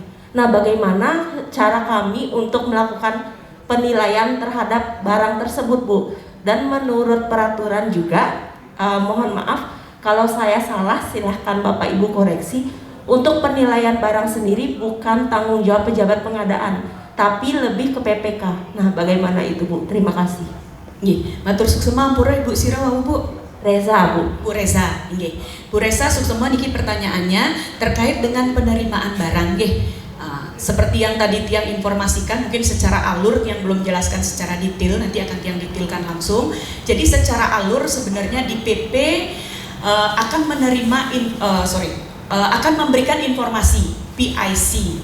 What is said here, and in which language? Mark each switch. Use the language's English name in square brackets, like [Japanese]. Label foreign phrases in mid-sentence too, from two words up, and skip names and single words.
[Indonesian] Nah, bagaimana cara kami untuk melakukan penilaian terhadap barang tersebut Bu? Dan menurut peraturan juga, mohon maaf kalau saya salah, silahkan Bapak Ibu koreksi. Untuk penilaian barang sendiri bukan tanggung jawab pejabat pengadaan, tapi lebih ke PPK. Nah, bagaimana itu Bu? Terima kasih. [Balinese] Matur suksema ampura Ibu Sira wawu Bu. [Indonesian] Reza Bu. Bu Reza, Bu Reza [Balinese] suksema niki [Indonesian] pertanyaannya terkait dengan penerimaan barang seperti yang tadi Tiang informasikan, mungkin secara alur yang belum jelaskan secara detail, nanti akan Tiang detailkan langsung. Jadi secara alur sebenarnya di PP akan menerima akan memberikan informasi PIC.